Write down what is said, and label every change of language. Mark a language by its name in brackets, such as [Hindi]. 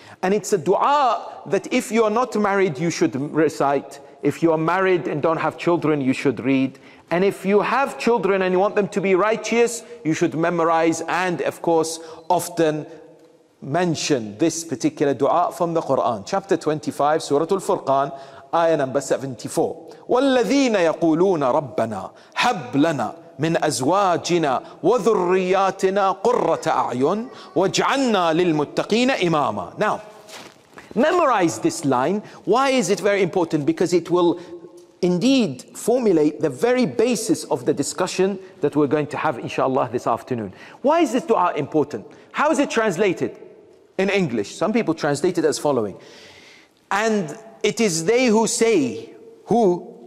[English] And it's a dua that if you are not married, you should recite. If you are married and don't have children, you should read. And if you have children and you want them to be righteous, you should memorize and, of course, often mention this particular dua from the Quran. Chapter 25, Surah Al-Furqan, ayah number 74. [Arabic] وَالَّذِينَ يَقُولُونَ رَبَّنَا هَبْ لَنَا من أزواجنا وذرياتنا قرة أعين واجعلنا للمتقين إماما. [English] Now, memorize this line. Why is it very important? Because it will indeed formulate the very basis of the discussion that we're going to have, inshallah, this afternoon. Why is this dua important? How is it translated in English? Some people translate it as following. And it is they who say, who?